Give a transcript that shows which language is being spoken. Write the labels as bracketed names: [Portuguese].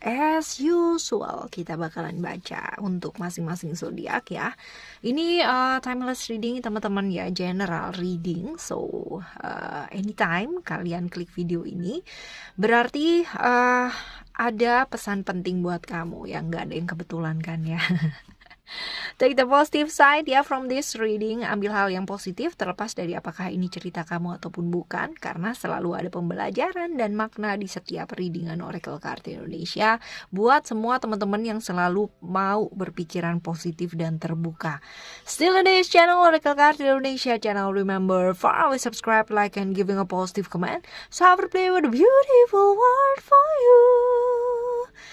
[English] As usual [Indonesian] kita bakalan baca untuk masing-masing zodiak ya. Ini [English] timeless reading [Indonesian] teman-teman ya, [English] general reading. So anytime [Indonesian] kalian klik video ini berarti ada pesan penting buat kamu yang gak ada yang kebetulan kan ya. [English] Take the positive side ya from this reading. [Indonesian] Ambil hal yang positif terlepas dari apakah ini cerita kamu ataupun bukan, karena selalu ada pembelajaran dan makna di setiap readingan Oracle Card Indonesia buat semua teman-teman yang selalu mau berpikiran positif dan terbuka. [English] Still in this channel Oracle Card Indonesia channel, remember for always subscribe, like and giving a positive comment. So have a play with a beautiful word for you.